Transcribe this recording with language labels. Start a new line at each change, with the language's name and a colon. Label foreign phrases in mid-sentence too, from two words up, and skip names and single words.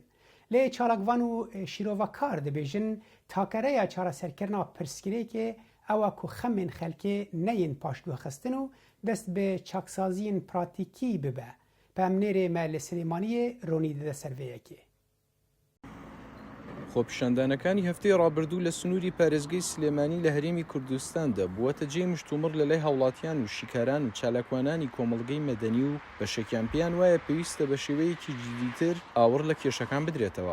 Kurdish: Lê çalakvan û şîrovekar dibêjin takereya çareserkirina pirsgirêkê ew e ku xemên xelkê neyên paşguhxistin û dest bi çaksaziyên pratîkî bibe. Pemnêrê me li Silêmaniyê ronî dide serveyekê.
Central Kurdish: خۆپیشاندانەکانی هەفتەی ڕابردوو لە سنووری پارێزگای سلێمانی لە هەرێمی کوردستاندا بووەتە جێی مشتومڕ لە لای هاوڵاتیان و شیکاران و چالاکوانانی کۆمەڵگەی مەدەنی و بەشێکیان پێیان وایە پێویستە بە شێوەیەکی جدیتر ئاوڕ لە کێشەکان بدرێتەوە.